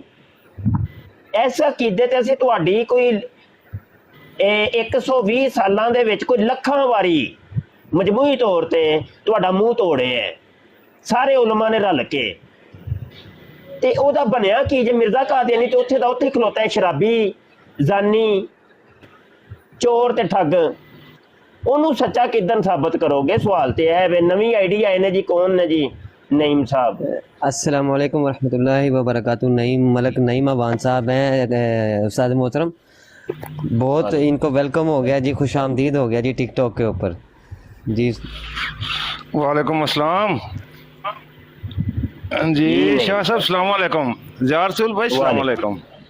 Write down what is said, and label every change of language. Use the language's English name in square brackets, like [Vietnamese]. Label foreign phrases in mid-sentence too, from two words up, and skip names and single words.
[Punjabi] ਇਸ ਅਕੀਦੇ ਤੇ ਅਸੀਂ ਤੁਹਾਡੀ ਕੋਈ 120 ਸਾਲਾਂ ਦੇ ਵਿੱਚ ਕੋਈ ਲੱਖਾਂ ਵਾਰੀ ਮਜਮੂਈ ਤੌਰ ਤੇ ਤੁਹਾਡਾ ਮੂੰਹ ਤੋੜਿਆ ਹੈ ਸਾਰੇ ਉਲਮਾ ਨੇ ਰਲ ਕੇ। ਤੇ ਉਹਦਾ ਬਣਿਆ ਕੀ ਜੇ ਮਿਰਜ਼ਾ ਕਾਦੀਆਨੀ ਤੇ ਉੱਥੇ ਦਾ ਉੱਥੇ ਖਲੋਤਾ ਹੈ, ਸ਼ਰਾਬੀ, ਜ਼ਾਨੀ, ਚੋਰ ਤੇ ਠੱਗ। ਉਹਨੂੰ ਸੱਚਾ ਕਿੱਦਣ ਸਾਬਤ ਕਰੋਗੇ? ਸਵਾਲ ਤੇ ਹੈ ਵੇ। ਨਵੀਂ ਆਈਡੀ ਆਏ ਨੇ ਜੀ, ਕੌਣ ਨੇ ਜੀ? नईम साहब। [Arabic] السلام عليكم رحمة الله وبركاته. [Urdu] نعیم ملک نعیم اعوان صاحب ہیں استاد محترم، بہت ان کو ویلکم ہو گیا جی، خوش آمدید ہو گیا جی ٹک ٹاک کے اوپر جی. [Arabic] وعليكم السلام जी। [Urdu] शाह साहब [Arabic] السلام عليكم. [Urdu] जारसुल भाई [Arabic] السلام عليكم.